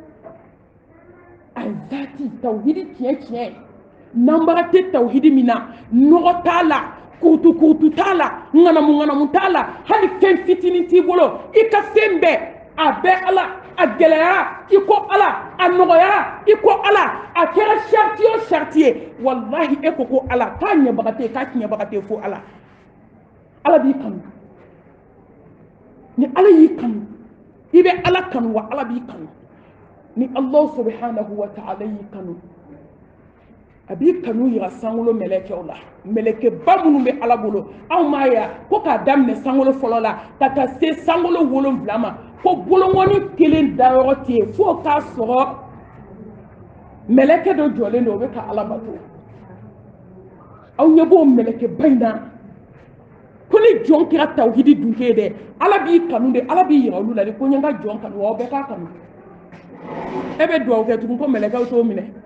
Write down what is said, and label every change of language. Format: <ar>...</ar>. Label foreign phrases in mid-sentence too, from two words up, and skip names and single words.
<bm>a zati tawhidi tiɲɛ tiɲɛ n'anbaga tɛ tawhidi min na nɔgɔ t'a la kurutu t'a la ŋanamu t'a la hali fɛn fitinin t'i bolo i ka fɛn bɛɛ a bɛ ala a gɛlɛyara i ko ala a nɔgɔyara i ko ala a kɛra sariti o sariti ye wallahi e ko ala k'a ɲɛbaga tɛ k'a tiɲɛbaga tɛ fo ala ala b'i kanu ni ala y'i kanu i bɛ ala kanu wa ala b'i kanu ni</bm> <ar>الله سبحانه وتعالى</ar> <bm>y'i kanu a b'i kanu yira sankolo mɛlɛkɛw la mɛlɛkɛba minnu bɛ ala bolo anw m'a ye ko k'a daminɛ sankolo fɔlɔ la ka taa se sankolo 7 ma ko bolongɔni kelen dayɔrɔ tɛ yen fo k'a sɔrɔ mɛlɛkɛ dɔ jɔlen don o bɛ ka ala bato aw ɲɛ b'o mɛlɛkɛba in na ko ni jɔn kɛra tawhidi dunke ye dɛ ala b'i kanu de ala b'i yira olu la de ko n ye n ka jɔn kanu wa aw bɛɛ k'a kanu e bɛ dugawu kɛ tugun ko mɛlɛkɛw t'o minɛ</bm>